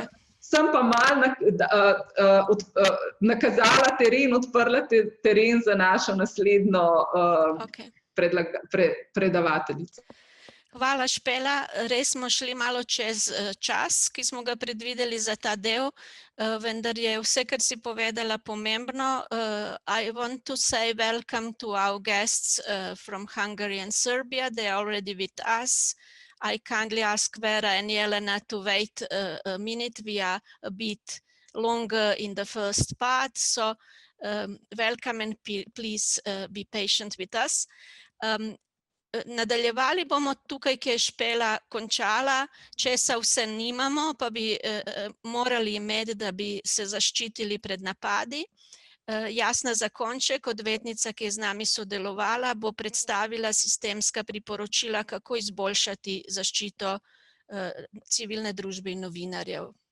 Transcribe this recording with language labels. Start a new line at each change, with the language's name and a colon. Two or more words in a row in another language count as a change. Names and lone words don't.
Slovenian: Sem pa malo nakazala teren, odprla teren za našo naslednjo predavateljico. Hvala, Špela. Res smo šli malo čez čas, ki smo ga predvideli za ta del, vendar je vse, kar si povedala, pomembno.
English: I want to say welcome to our guests from Hungary and Serbia. They are already with us. I kindly ask Vera and Jelena to wait a minute. We are a bit longer in the first part, so welcome and please be patient with us.
Slovenian: Nadaljevali bomo tukaj, ki je Špela končala, česa vse nimamo, pa bi morali imeti, da bi se zaščitili pred napadi. Jasna Zakonček, odvetnica, ki je z nami sodelovala, bo predstavila sistemska priporočila, kako izboljšati zaščito civilne družbe in novinarjev.